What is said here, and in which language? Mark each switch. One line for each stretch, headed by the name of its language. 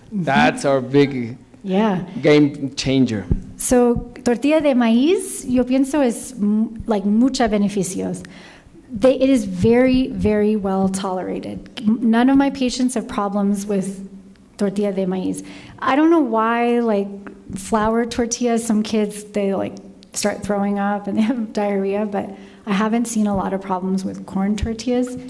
English: That's our big game changer.
Spanish: So tortilla de maíz, yo pienso es like mucha beneficios.
English: It is very, very well tolerated. None of my patients have problems with tortilla de maíz. I don't know why, like flour tortillas, some kids, they like start throwing up and they have diarrhea, but I haven't seen a lot of problems with corn tortillas.